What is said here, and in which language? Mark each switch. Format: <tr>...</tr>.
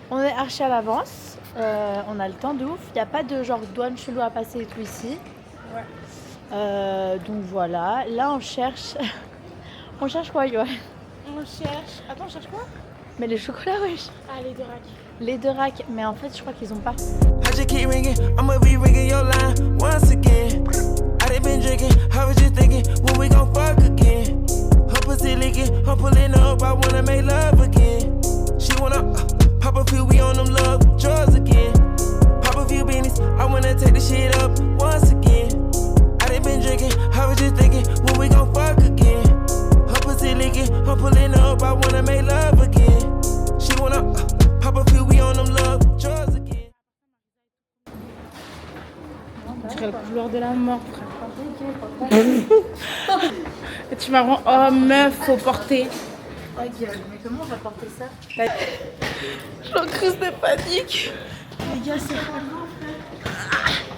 <fr>On est archi à l'avance. On a le temps de ouf. Il n'y a pas de genre douane chelou à passer et tout ici. Ouais. Donc voilà. Là, on cherche. On cherche quoi, Yoann? On cherche. Attends, on cherche quoi? Mais les chocolats, wesh. Ah, les deux racks. Les deux racks. Mais en fait, je crois qu'ils ont pas.</fr> <en>I just keep ringing, I'ma be ringing your line once again. I done been drinking, I was just thinking, when we gon' fuck again? Her pussy licking, I'm pulling up, I wanna make love again. She wanna pop a few, we on them love drugs again. Pop a few beanies, I wanna take the shit up once again. I done been drinking, I was just thinking, when we gon' fuck again? Her pussy licking, I'm pulling up, I wanna make love again. She wanna pop a few, we on them love drugs again.</en> <fr>On dirait le couloir de la mort, frère. Et tu m'as rendu. Oh meuf, faut porter. Ta gueule, mais comment on va porter ça? J'en crise de panique. Les gars, c'est pas grave, frère.</fr>